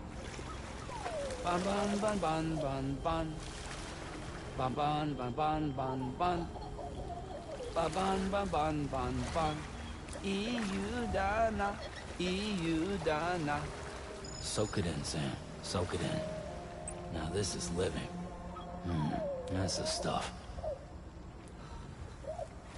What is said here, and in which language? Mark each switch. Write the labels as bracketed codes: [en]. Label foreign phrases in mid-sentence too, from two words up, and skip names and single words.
[en] Ban, ban, ban, ban, ban, ban. Ban, ban, ban, ban, ban, ban. Ban, ban, ban, ban, ban. Iudana, Iudana. Soak it in, Sam. Soak it in. Now this is living. That's the stuff.